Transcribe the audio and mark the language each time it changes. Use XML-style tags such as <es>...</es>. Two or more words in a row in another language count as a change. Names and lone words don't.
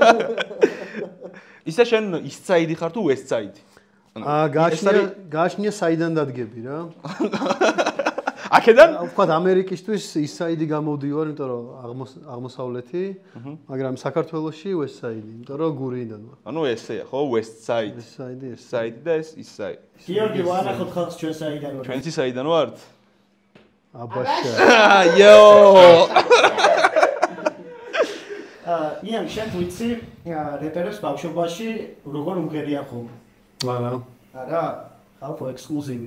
<ka>ისე შენ ისცაიდი ხარ თუ ვესცაიდი? გააშნია საიდან დადგები რა. აქედან? ვთქვათ ამერიკისთვის ის საიდი გამოვდივარ, იმიტომ რომ აღმოსავლეთი, მაგრამ საქართველოში</ka> <en>west side,</en> <ka>იმიტომ რომ გურიიდან ვარ. ანუ ესეა, ხო,</ka> <en>west side. west side, west side</en> <ka>და ეს</ka> <en>east side.</en> <ka>გიორგი ვანახოთ ხალხს ჩვენ საიდან ვარ. ჩვენც საიდან ვართ? აბაშა. იო! იან შენ ვიცი რეპერებს ბავშვობაში როგორ უმღერიან ხომ? არა, ხალხო ექსკლუზივი.</ka>